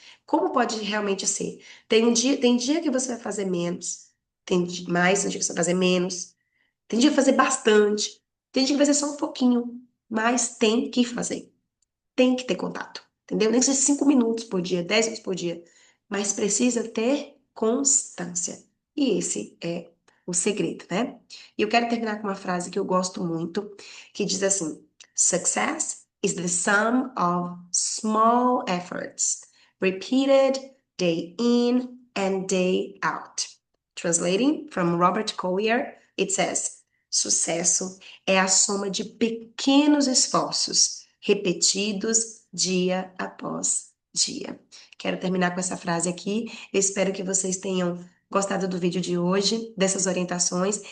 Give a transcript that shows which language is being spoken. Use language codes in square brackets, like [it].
[pt] Como pode realmente ser? Tem dia que você vai fazer menos, tem dia que você vai fazer menos, tem dia que vai fazer bastante, tem dia que vai ser só um pouquinho, mas tem que fazer. Tem que ter contato, entendeu? Nem que seja 5 minutos por dia, 10 minutos por dia, mas precisa ter constância. E esse é o segredo, né? E eu quero terminar com uma frase que eu gosto muito, que diz assim: [en] Success is the sum of small efforts, repeated day in and day out. Translating from Robert Collier, it says: [pt] sucesso é a soma de pequenos esforços, repetidos dia após dia. Quero terminar com essa frase aqui. Eu espero que vocês tenham gostado do vídeo de hoje, dessas orientações.